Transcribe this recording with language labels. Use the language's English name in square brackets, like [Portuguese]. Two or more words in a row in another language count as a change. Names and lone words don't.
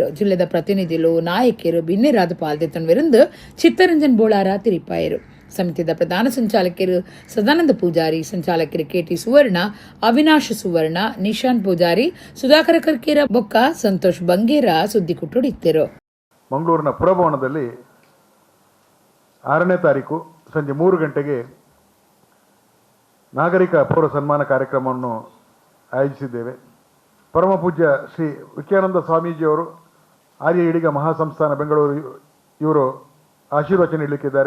[Tulu] ಜಿಲ್ಲೆದ ಪ್ರತಿನಿಧಿಗಳು ನಾಯಕಿಯರು ಬಿನ್ನೆರಾದ ಪಾಲ್ದೆತ್ತನ್ವಿರಂದು ಚಿತ್ತರಂಜನ್ ಬೋಳಾರ ತಿರಿಪಾಯರು. ಸಮಿತಿಯ ಪ್ರಧಾನ ಸಂಚಾಲಕರು ಸದಾನಂದ ಪೂಜಾರಿ, ಸಂಚಾಲಕರು ಕೆಟಿ ಸುವರ್ಣ, ಅವಿನಾಶ್ ಸುವರ್ಣ, ನಿಶಾಂತ್ ಪೂಜಾರಿ, ಸುಧಾಕರ ಕರ್ಕೇರ ಬೊಕ್ಕ ಸಂತೋಷ್ ಬಂಗೇರ ಸುದ್ದಿ ಕುಟ್ಟುಡಿತ್ತರು. [Kannada] ಮಂಗಳೂರಿನ ಪುರಭವನದಲ್ಲಿ 6ನೇ ತಾರೀಕು ಸಂಜೆ 3 ಗಂಟೆಗೆ ನಾಗರಿಕ ಪೌರ ಸನ್ಮಾನ ಕಾರ್ಯಕ್ರಮವನ್ನು ಆಯೋಜಿಸಿದ್ದೇವೆ. ಪರಮ ಪೂಜ್ಯ ಶ್ರೀ ವಿಖಯಾನಂದ ಸ್ವಾಮೀಜಿಯವರು ಆರ್ಯ ಈಡಿಗ ಮಹಾಸಂಸ್ಥಾನ ಬೆಂಗಳೂರು ಇವರು ಆಶೀರ್ವಚನ ನೀಡಲಿಕ್ಕಿದ್ದಾರೆ.